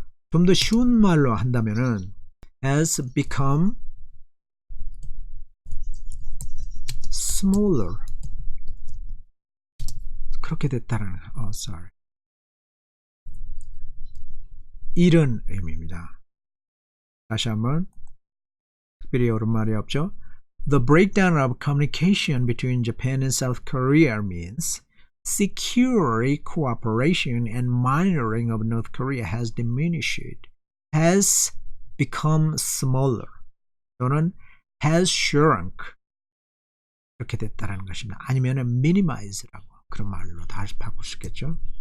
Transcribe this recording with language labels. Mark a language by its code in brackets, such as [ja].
[ko] 좀 더 쉬운 말로 한다면은 [en] has become smaller. [ko] 그렇게 됐다라는 [en] sorry. [ko] 이런 의미입니다. 다시 한번 특별히 옳은 말이 없죠. [en] The breakdown of communication between Japan and South Korea means security cooperation and monitoring of North Korea has diminished, has become smaller 또는 has shrunk [ko] 이렇게 됐다라는 것입니다. 아니면은 minimize라고 그런 말로 다시 바꿀 수 있겠죠.